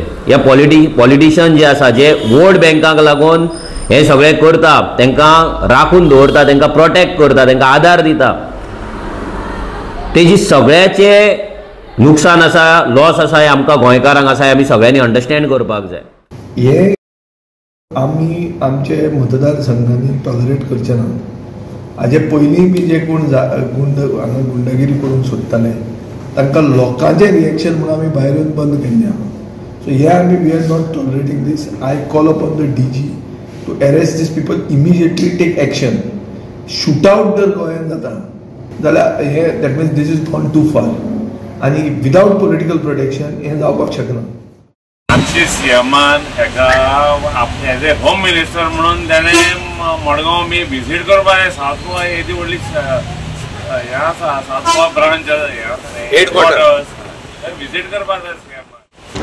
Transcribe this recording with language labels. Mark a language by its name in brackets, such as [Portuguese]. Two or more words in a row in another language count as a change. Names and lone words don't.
[Konkani] ह्या पॉलिटिशियन जे आसा जे वोट बँकाक लागून हे सगळें करता, तांकां राखून दवरता, तांकां प्रोटेक्ट करता, तांकां आदार दिता, तेजी सगळ्याचे नुकसान आसा, लॉस आसा, हे आमकां गोंयकारांक आसा, हे आमी सगळ्यांनी अंडरस्टँड करपाक जाय. हे आमी आमचे मतदारसंघांनी टॉलरेट करचे ना. हाजे पयलीं बी जे कोण हांगा गुंडागिरी करून सोदताले तांकां लोकांचें रिएक्शन म्हणून आमी भायर येवन बंद केल्लें आहा. [English] सो [Konkani] हे आमी [English] we are not tolerating this. I call upon the DG to arrest these people, immediately take action. Shoot out [Konkani] जर गोंयांत जाता जाल्यार हे [English] that means this is gone too far आनी without political protection [Konkani] हे जावपाक शकना. आमचे सीएमान हेका [English] as a home minister [Konkani] म्हणून ताणें मडगांव मी विजीट करपाक सावथ गोवा येदी व्हडली हे आसा सावथ गोवा [English] branch headquarters visit [Konkani] करपाक जाय.